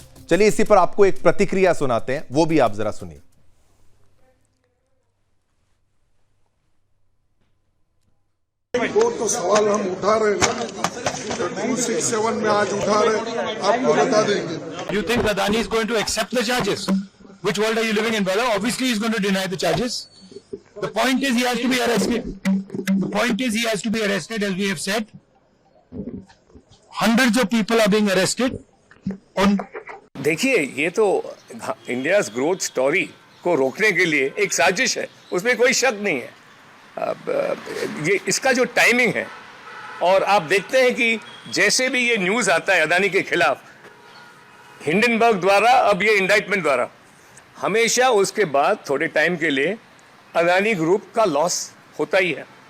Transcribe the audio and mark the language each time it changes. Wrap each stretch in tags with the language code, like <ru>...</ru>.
<hi>चलिए इसी पर आपको एक प्रतिक्रिया सुनाते हैं, वो भी आप जरा सुनिए। वो तो सवाल हम उठा रहे हैं, 267 में आज उठा रहे, आपको बता देंगे।</hi> <en>You think Adani is going to accept the charges? Which world are you living in, brother? Obviously, he is going to deny the charges. The point is, he has to be arrested. The point is, he has to be arrested, as we have said. Hundreds of people are being arrested. On</en> <hi>देखिए, ये तो India growth story को रोकने के लिए एक साजिश है, उसमें कोई शक नहीं है। ये इसका जो टाइमिंग है, और आप देखते हैं कि जैसे भी ये न्यूज़ आता है अदानी के खिलाफ हिंडनबर्ग द्वारा, अब ये इंडाइटमेंट द्वारा, हमेशा उसके बाद थोड़े टाइम के लिए अदानी ग्रुप का लॉस होता ही है।</hi>